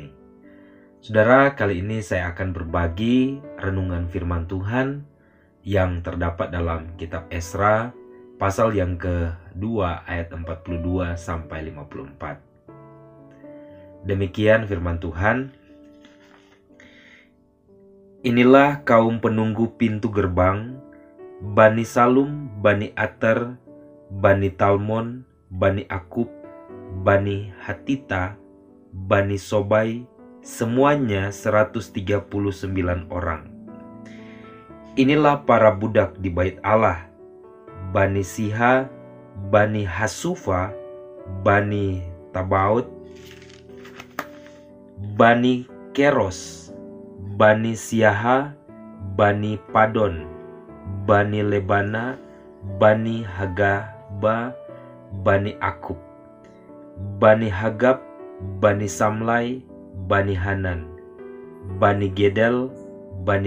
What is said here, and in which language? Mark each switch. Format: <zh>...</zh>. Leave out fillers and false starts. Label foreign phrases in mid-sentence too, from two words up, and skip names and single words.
<id>Saudara, kali ini saya akan berbagi renungan firman Tuhan yang terdapat dalam kitab Esra pasal yang kedua ayat 42 sampai 54. Demikian firman Tuhan. Inilah kaum penunggu pintu gerbang, Bani Salum, Bani Ater, Bani Talmon, Bani Akub, Bani Hatita, Bani Sobai, semuanya 139 orang. Inilah para budak di bait Allah, Bani Siha, Bani Hasufa, Bani Tabaut, Bani Keros, Bani Siaha, Bani Padon, Bani Lebana, Bani Hagaba, Bani Akub, Bani Hagab, Bani Samlai, Bani Hanan, Bani Gedel, Bani</id>